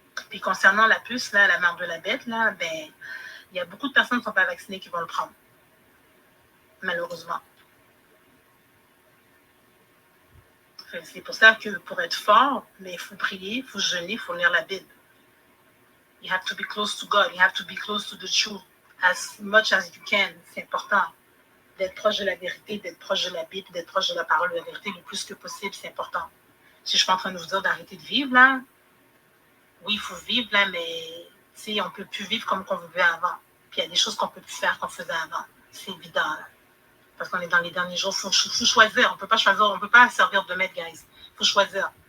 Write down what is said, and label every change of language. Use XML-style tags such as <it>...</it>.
<fr>Puis concernant la puce, là, la marque de la bête, là, ben, il y a beaucoup de personnes qui ne sont pas vaccinées qui vont le prendre. Malheureusement. C'est pour ça que pour être fort, mais il faut prier, il faut jeûner, il faut lire la Bible.</fr> <en>You have to be close to God. You have to be close to the truth as much as you can.</en> <fr>C'est important d'être proche de la vérité, d'être proche de la Bible, d'être proche de la parole de la vérité le plus que possible. C'est important. Si je suis pas en train de vous dire d'arrêter de vivre, là, oui, il faut vivre, là, mais on ne peut plus vivre comme on vivait avant. Puis il y a des choses qu'on ne peut plus faire qu'on faisait avant. C'est évident, là. Parce qu'on est dans les derniers jours, il faut choisir. On ne peut pas choisir, on ne peut pas servir de maître, guys. Il faut choisir.</fr>